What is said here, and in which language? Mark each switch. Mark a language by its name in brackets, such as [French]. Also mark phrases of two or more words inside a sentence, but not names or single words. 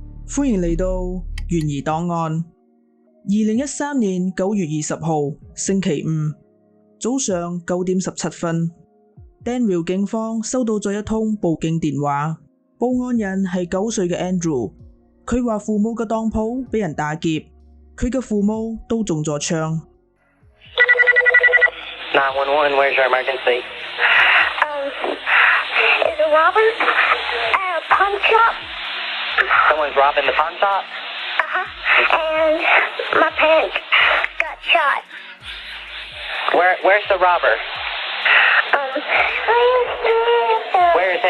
[Cantonese] 歡迎嚟到懸疑檔案。2013年9月20號星期五早上9點17分，Danville 警方收到咗一通報警電話，報案人係9歲嘅 Andrew。佢話父母嘅當鋪俾人打劫，佢嘅父母都中咗槍。 [English] 911, where's your emergency? Is a robber at a pawn shop? Someone's robbing the pawn shop? And my parents got shot. Where's the robber? Where is he?